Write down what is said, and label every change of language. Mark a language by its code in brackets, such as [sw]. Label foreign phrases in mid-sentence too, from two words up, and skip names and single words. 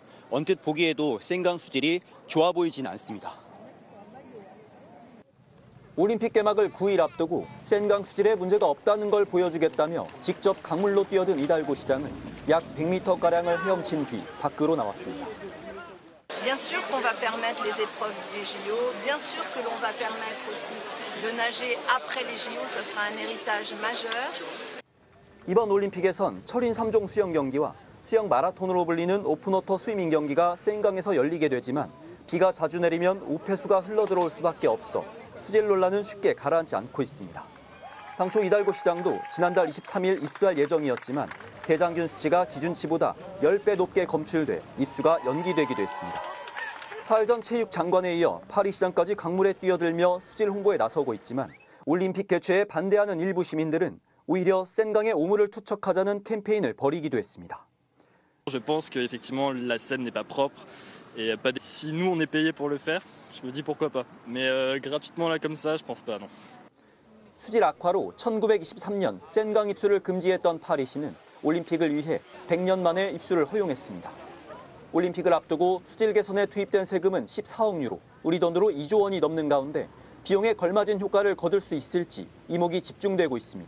[ko] 언뜻 보기에도 센강 수질이 좋아 보이진 않습니다. 올림픽 개막을 9일 앞두고 센강 수질에 문제가 없다는 걸 보여주겠다며 직접 강물로 뛰어든 이달고 시장은 약 100m가량을 헤엄친 뒤 밖으로 나왔습니다. [fr] Bien sûr qu'on va permettre les épreuves des JO. Bien sûr que l'on va permettre aussi de nager après les JO. Ça sera un héritage majeur. [ko] 이번 올림픽에선 철인 3종 수영 경기와 수영 마라톤으로 불리는 오픈워터 스위밍 경기가 센강에서 열리게 되지만 비가 자주 내리면 오폐수가 흘러들어올 수밖에 없어 수질 논란은 쉽게 가라앉지 않고 있습니다. 당초 이달고 시장도 지난달 23일 입수할 예정이었지만 대장균 수치가 기준치보다 10배 높게 검출돼 입수가 연기되기도 했습니다. 사흘 전 체육장관에 이어 파리시장까지 강물에 뛰어들며 수질 홍보에 나서고 있지만 올림픽 개최에 반대하는 일부 시민들은 오히려 센강에 오물을 투척하자는 캠페인을 벌이기도 했습니다. [fr] Je pense que effectivement la Seine n'est pas propre et pas si nous on est payé pour le faire, je me dis pourquoi pas. Mais gratuitement là comme ça, je pense pas non. [ko] 수질 악화로 1923년 센강 입수를 금지했던 파리시는 올림픽을 위해 100년 만에 입수를 허용했습니다. 올림픽을 앞두고 수질 개선에 투입된 세금은 14억 유로, 우리 돈으로 2조 원이 넘는 가운데 비용에 걸맞은 효과를 거둘 수 있을지 이목이 집중되고 있습니다.